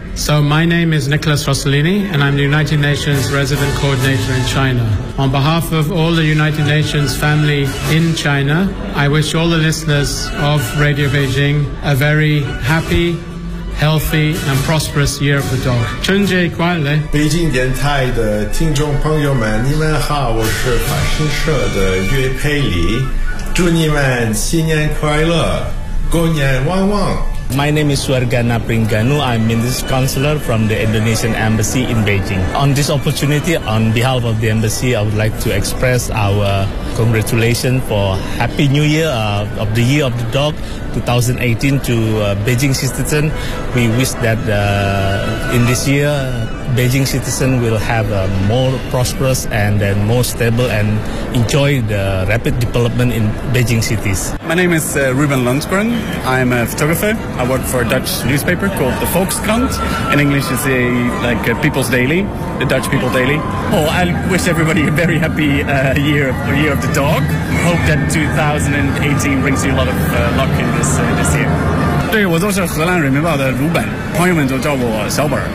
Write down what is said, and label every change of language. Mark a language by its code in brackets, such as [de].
[en] So my name is Nicholas Rossellini, and I'm the United Nations Resident Coordinator in China. On behalf of all the United Nations family in China, I wish all the listeners of Radio Beijing a very happy, healthy, and prosperous Year of the Dog. [zh] 春节快乐！北京电台的听众朋友们，你们好，我是法新社的岳佩里，祝你们新年快乐，狗年旺旺。 [en] My name is Suargana Pringanu. I'm Ministry Counselor from the Indonesian Embassy in Beijing. On this opportunity, on behalf of the Embassy, I would like to express our congratulations for Happy New Year of the Year of the Dog 2018 to Beijing citizen. We wish that in this year, Beijing citizen will have a more prosperous and then more stable and enjoy the rapid development in Beijing cities. My name is Ruben Lundgren. I'm a photographer. I work for a Dutch newspaper called the Volkskrant. In English, it's a, like a People's Daily, the Dutch People Daily. Oh, I wish everybody a very happy year of the dog. Hope that 2018 brings you a lot of luck in this, this year. [zh] 对，我就是荷兰人民报的鲁本，朋友们就叫我小本。